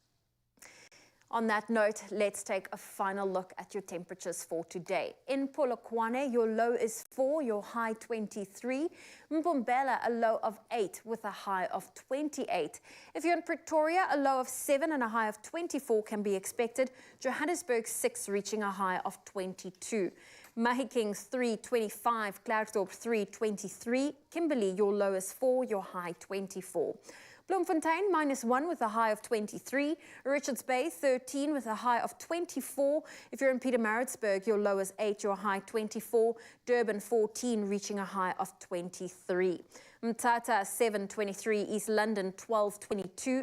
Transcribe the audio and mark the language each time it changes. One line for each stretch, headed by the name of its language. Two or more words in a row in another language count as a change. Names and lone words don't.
English: On that note, let's take a final look at your temperatures for today. In Polokwane, your low is 4, your high 23. Mpumbela, a low of 8 with a high of 28. If you're in Pretoria, a low of 7 and a high of 24 can be expected. Johannesburg, 6, reaching a high of 22. Mahikeng, 3, 25. Klerksdorp, 3, 23. Kimberley, your low is 4, your high 24. Bloemfontein, -1 with a high of 23. Richards Bay, 13 with a high of 24. If you're in Pietermaritzburg, your low is 8, your high 24. Durban, 14, reaching a high of 23. Mthatha, 7, 23. East London, 12, 22.